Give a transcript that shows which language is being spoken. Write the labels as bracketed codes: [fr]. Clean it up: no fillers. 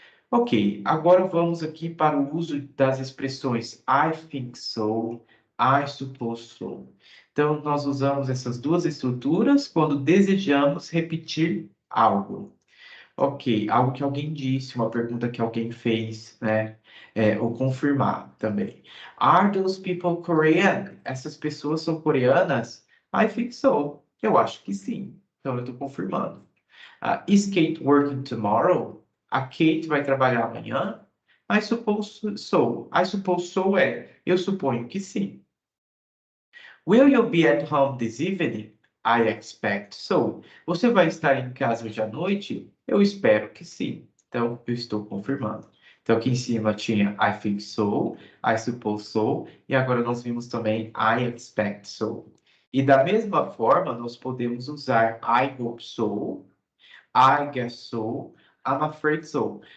[pt] Ok, agora vamos aqui para o uso das expressões [en] I think so, I suppose so. [pt] Então, nós usamos essas duas estruturas quando desejamos repetir algo. Ok, algo que alguém disse, uma pergunta que alguém fez, né? Ou confirmar também. [en] Are those people Korean? [pt] Essas pessoas são coreanas? [en] I think so. [pt] Eu acho que sim. Então, eu estou confirmando. Is Kate working tomorrow? A Kate vai trabalhar amanhã? [en] I suppose so. I suppose so [pt] eu suponho que sim. [en] Will you be at home this evening? I expect so. [pt] Você vai estar em casa hoje à noite? Eu espero que sim. Então, eu estou confirmando. Então, aqui em cima tinha [en] I think so, I suppose so, [pt] e agora nós vimos também [en] I expect so. [pt] E da mesma forma, nós podemos usar [en] I hope so, I guess so, I'm afraid so.